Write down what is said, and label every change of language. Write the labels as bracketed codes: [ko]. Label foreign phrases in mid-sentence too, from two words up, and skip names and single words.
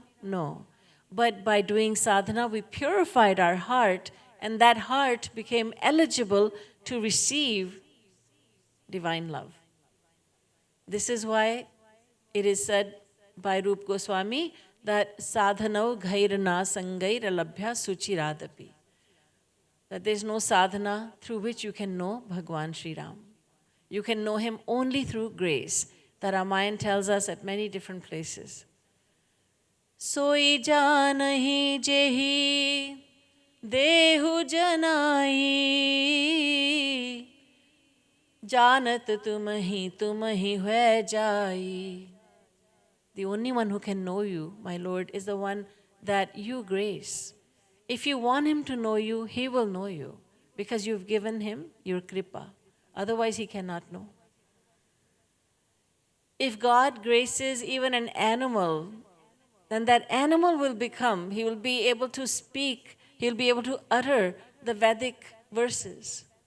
[en] No. But by doing sadhana, we purified our heart, and that heart became eligible to receive divine love. This is why it is said by Rup Goswami that [sa] साधनौ घैरना सङ्गैर् अलभ्या सुचिरादपि. [en] That there is no sadhana through which you can know Bhagwan Shri Ram. You can know him only through grace. The Ramayana tells us at many different places. [awa] सोइ जानहि जेहि देहु जनाई जानत तुम्हहि होइ जाई. [en] The only one who can know you, my Lord, is the one that you grace. If you want him to know you, he will know you because you've given him your kripa. Otherwise, he cannot know. If God graces even an animal, then that animal will become, he will be able to speak, he'll be able to utter the Vedic verses.